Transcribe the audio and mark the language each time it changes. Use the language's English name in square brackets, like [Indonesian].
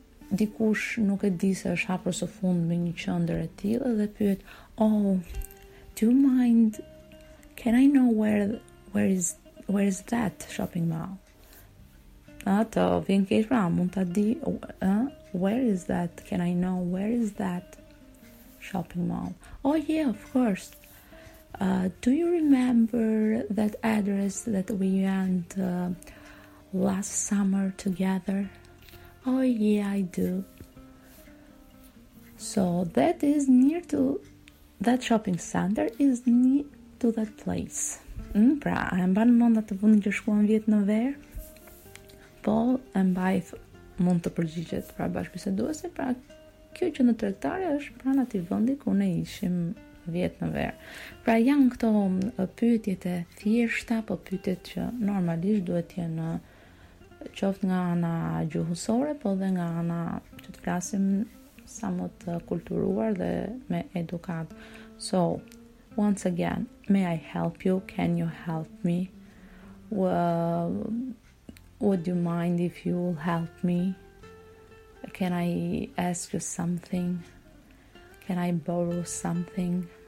[Albanian] dikush nuk e di se është hapur së fund me një qendër e tillë, dhe pyet, [English] oh, do you mind, can I know where is that shopping mall? [Albanian] Ato, vjen kesh, pra, mund ta di, [English] where is that? Can I know where is that shopping mall? Oh yeah, of course. Do you remember that address that we went last summer together? Oh yeah, I do. So that is near to that shopping center, is near to that place. [Albanian] Pra, e mban mend atë vendin që shkuam vjet në ver? Po, e mbaj, mund të përgjigjet pra bashkëbiseduesi, pra kjo që në tregtare është pranë atij vendi ku ne ishim vjet në verë. Pra janë këto pyetjet e thjeshta, po pyetjet që normalisht duhet të jenë qoftë nga ana gjuhësore, po dhe nga ana që të flasim sa më të kulturuar dhe me edukat. [English] So, once again, may I help you? Can you help me? Would you mind if you help me? Can I ask you something? Can I borrow something?